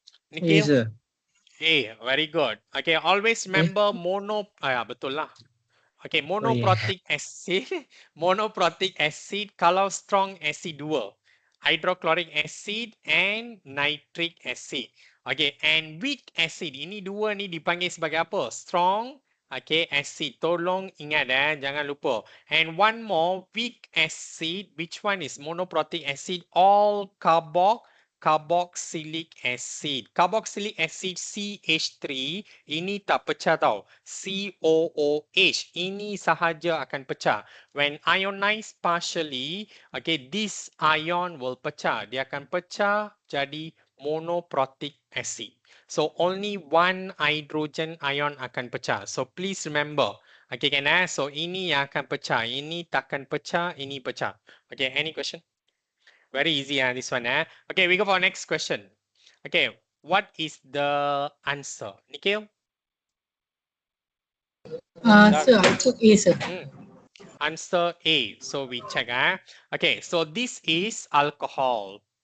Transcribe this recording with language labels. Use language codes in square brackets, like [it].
[en] A, Nikhil? sir. A, very good. Okay, always remember [ms] betul lah. [en] Okay, Oh, yeah. [ms] monoprotic acid, monoprotic acid kalau strong acid dua. [en] Hydrochloric acid and nitric acid. Okay, and weak acid, [ms] ini dua ni dipanggil sebagai apa? Strong, okay, acid. Tolong ingat jangan lupa. [en] And one more, weak acid, which one is monoprotic acid? All carboxylic acid. [ms] Carboxylic acid CH3 ini tak pecah tau. COOH ini sahaja akan pecah. [en] When ionized partially, okay, this ion will pecah. [ms] Dia akan pecah jadi monoprotic acid. [en] So only one hydrogen ion [ms] akan pecah. [en] So please remember. [ms] Okay kan So ini yang akan pecah. Ini takkan pecah, ini pecah. [en] Okay, any question? Very easy this one Okay, we go for next question. Okay, what is the answer? Nikhil? Sir, answer A, sir. Answer A. So we check Okay, so this is alcohol.